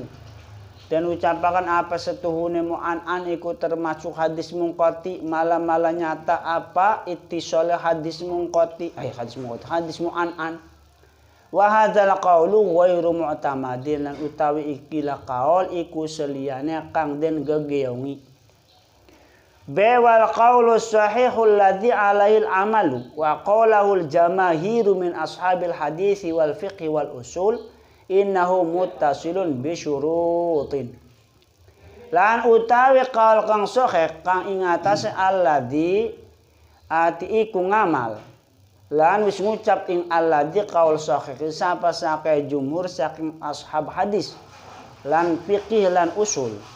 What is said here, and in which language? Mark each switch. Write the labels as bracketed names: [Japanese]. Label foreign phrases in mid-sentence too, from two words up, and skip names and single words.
[Javanese] Dan ucapakan apa setuhune mu'an iku termasuk hadis munqati malah nyata apa ittisal hadis munqati hadis mu'an. [Arabic] وهذا القول غير معتمد [Javanese] lan utawi ikilah qaul iku seliyane kang den gegeongi. [Arabic] والقول الصحيح الذي عليه العمل وقاله الجماهير من أصحاب الحديث والفقه والأصول إنه متصل بشروط. [Javanese] Lan utawi qaul kang sahih kang ing atase alladzi ati iku ngamal. Lan wis ngucap ing alladzi qaul sahih sapa saking jumhur saking ashab hadis lan fiqih lan usul.